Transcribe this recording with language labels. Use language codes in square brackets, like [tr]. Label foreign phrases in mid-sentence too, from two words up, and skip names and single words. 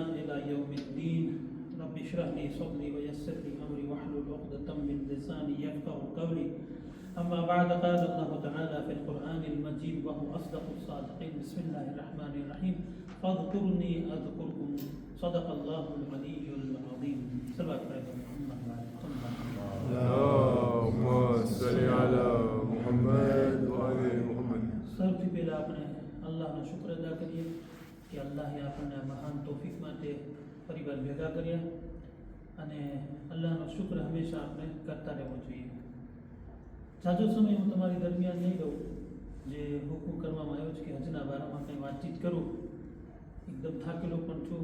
[ar] إلى يوم الدين رب اشرح لي صدري ويسر لي أمري واحلل عقدة من لساني يفقهوا قولي أما بعد قال الله تعالى في القرآن المجيد وهو أصدق الصادقين بسم الله الرحمن الرحيم فاذكرني أذكركم صدق الله العلي العظيم صلوات محمد اللهم صل على محمد وآل محمد. [gu] સૌથી પહેલા આપણે અલ્લાહનો શુક્ર અદા કરીએ કે અલ્લાહે આપણને મહાન તૌફીક માટે પરિવાર ભેગા કર્યા અને અલ્લાહનો શુક્ર હંમેશા આપણે કરતા રહેવો જોઈએ. જાજો સમય હું તમારી દરમિયાન નહીં રહું. જે હુકમ કરવામાં આવ્યો છે કે હજના બારામાં કંઈ વાતચીત કરું, એકદમ થાકેલો પણ છું.